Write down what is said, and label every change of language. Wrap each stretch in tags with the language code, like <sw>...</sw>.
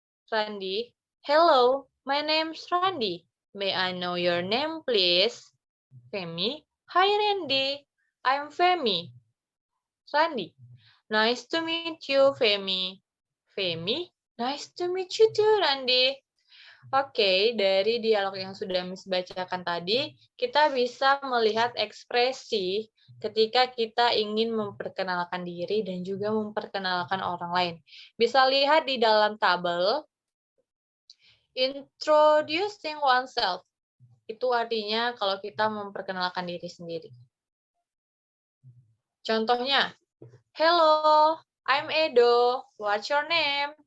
<en>Randy, hello, my name's Randy. May I know your name, please? Femi, hi Randy, I'm Femi. Randy, nice to meet you, Femi. Femi, nice to meet you too, Randy.</en> <id>Oke, dari dialog yang sudah Miss bacakan tadi, kita bisa melihat ekspresi ketika kita ingin memperkenalkan diri dan juga memperkenalkan orang lain. Bisa lihat di dalam tabel,</id> <en>introducing oneself.</en> <id>Itu artinya kalau kita memperkenalkan diri sendiri. Contohnya,</id> <en>hello, I'm Edo, what's your name?</en>